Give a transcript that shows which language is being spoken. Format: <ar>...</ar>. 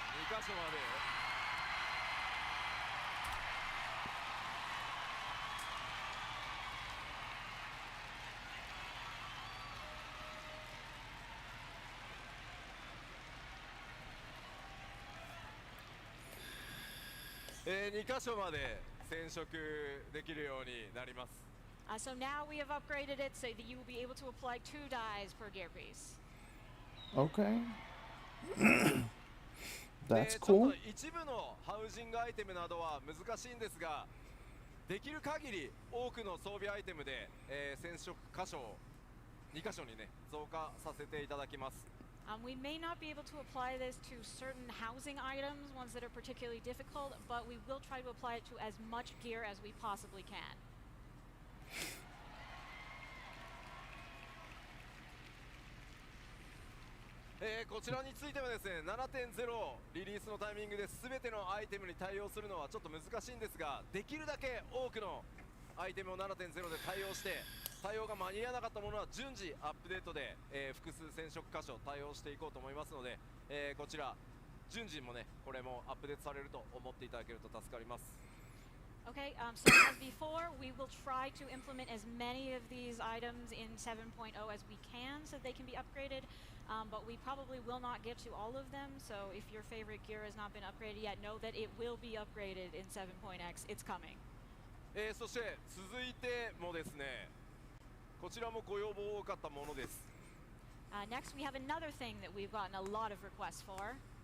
<ja>2箇所まで2箇所まで染色できるようになります。</ja> <en>So now we have upgraded it so that you will be able to apply 2 dyes per gear piece. Okay. で That's</en> <ja>ちょっ</ja> <en>cool.</en> <ja>と一部のハウジングアイテムなどは難しいんですが、できる限り多くの装備アイテムで、染色箇所を2箇所にね増加させていただきます。</ja> <en>We may not be able to apply this to certain housing items, ones that are particularly difficult, but we will try to apply it to as much gear as we possibly can.</en> <ja>こちらについてはですね、7.0 リリースのタイミングで全てのアイテムに対応するのはちょっと難しいんですが、できるだけ多くのアイテムを 7.0 で対応して、対応が間に合わなかったものは順次アップデートで、複数染色箇所対応していこうと思いますので、こちら順次もね、これもアップデートされると思っていただけると助かります。</ja> <en>Okay, so as before, we will try to implement as many of these items in 7.0 as we can so they can be upgraded, but we probably will not get to all of them, so if your favorite gear has not been upgraded yet, know that it will be upgraded in 7.x. It's coming.</en> <ja>そして続いてもですね、こちらもご要望多かったものです。</ja> <en>Next, we have another thing that we've gotten a lot of requests for.</en>